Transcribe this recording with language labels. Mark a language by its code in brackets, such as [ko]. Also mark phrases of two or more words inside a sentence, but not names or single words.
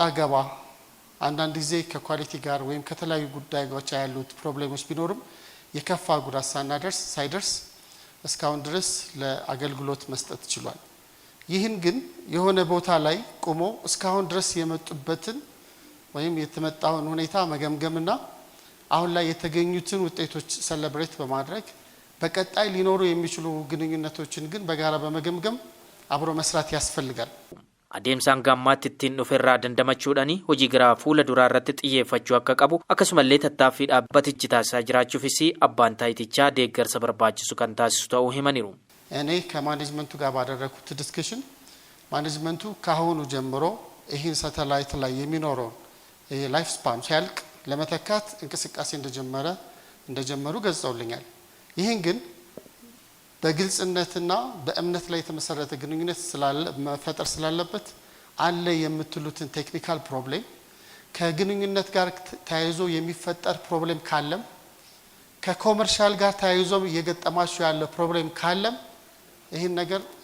[am] ገባ አንዳንድ ጊዜ ከኳሊቲ ጋር ወይም ከተለያዩ ጉዳዮች ያሉት ፕሮብሌሞች ቢኖርም የከፋ ጉዳት ሳይደርስ እስካሁን ድረስ ለአገልግሎት መስጠት ችሏል። ይህን ግን የሆነ ቦታ ላይ ቆሞ እስካሁን ድረስ የመጡበትን ወይም የተመጣውን ሁኔታ መገምገምና አሁን ላይ የተገኙትን ውጤቶች ሰለብሬት በማድረግ በቀጣይ ሊኖሩ የሚችሉ ግንኙነቶችን ግን በጋራ በመገምገም አብሮ መስራት ያስፈልጋል። [om] Adeemsaan gammaatti ittiin dhufeerraa dandamachuudhaanii hojii gara fuula duraa irratti xiyyeeffachuu akka qabu akkasumallee tattaaffii dhaabbatichi taasisaa jiraachuufis abbaan taayitichaa deeggarsa barbaachisu kan taasisu ta'uu himaniiru. [am] እኔ ከማኔጅመንቱ ጋር ባደረኩት ዲስከሽን ማኔጅመንቱ ካሁኑ ጀምሮ ይህን ሳተላይት ላይ የሚኖረው [en] life span [am] ሲያልቅ ለመተካት እንቅስቃሴ እንደጀመሩ ገልጸውልኛል። ይህን ግን በግልጽነትና በእምነት ላይ የተመሰረተ ግንኙነት መፈጠር ስላለበት አለ የምትሉትን [en] technical problem [am] ከግንኙነት ጋር ተያይዞ የሚፈጠር ፕሮብሌም ካለም ከኮመርሻል ጋር ተያይዞ እየገጠማችሁ ያለ ፕሮብሌም ካለም ይህን ነገር